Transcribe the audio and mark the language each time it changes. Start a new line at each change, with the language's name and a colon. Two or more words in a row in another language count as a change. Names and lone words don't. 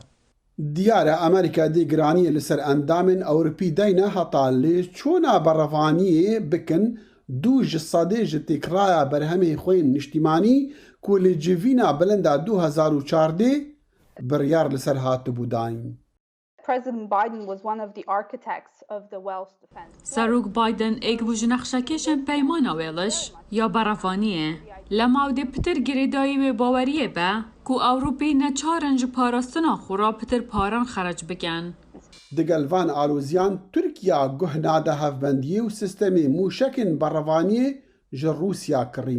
Kurdish: Diyar e Amerîka dê giraniyê li ser endamên Ewropî deyne heta lê çûna berrevaniyê bikin dû ji sedê ji têkraya berhemê xwên niştîmanî ku li civîna bilenda 2014 biryar li ser hatibû dayîn.
English: President Biden was one of the architects of the Welsh Defense.
Kurdish: Serok Biden êk bû ji nexşekêşên peymana Wêliş ya beravaniyê. Li mawdê pitir girêdayî wê baweriyê be ku Ewropî neçarin ji parastina xwe re pitir paran xerec bikin. Digel van aloziyan Tirkiya guh nade hevbendiyê û sistemê mûşekên berrevaniyê ji Rûsya kirî.